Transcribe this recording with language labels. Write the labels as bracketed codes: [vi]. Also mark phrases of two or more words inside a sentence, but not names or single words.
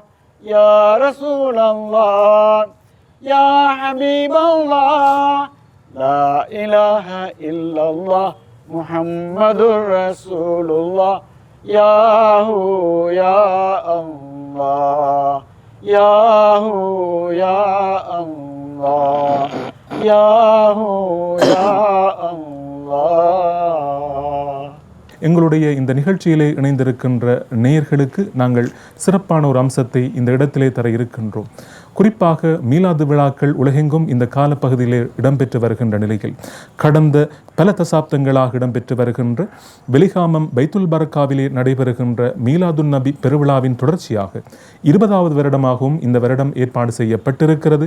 [ar] يا رسول الله يا حبيب الله لا إله إلا الله محمد رسول الله يا هو يا الله يا هو يا الله يا هو يا الله. [ta] எங்களுடைய இந்த நிகழ்ச்சியிலே இணைந்திருக்கின்ற நேயர்களுக்கு நாங்கள் சிறப்பான ஒரு அம்சத்தை இந்த இடத்திலே தர இருக்கின்றோம். குறிப்பாக மீலாது விழாக்கள் உலகெங்கும் இந்த காலப்பகுதியிலே இடம்பெற்று வருகின்ற நிலையில் கடந்த பல தசாப்தங்களாக இடம்பெற்று வருகின்ற வெலிகாமம் பைத்துல் பரக்காவிலே நடைபெறுகின்ற மீலாதுன் நபி பெருவிழாவின் தொடர்ச்சியாக 20வது வருடமாகவும் இந்த வருடம் ஏற்பாடு செய்யப்பட்டிருக்கிறது.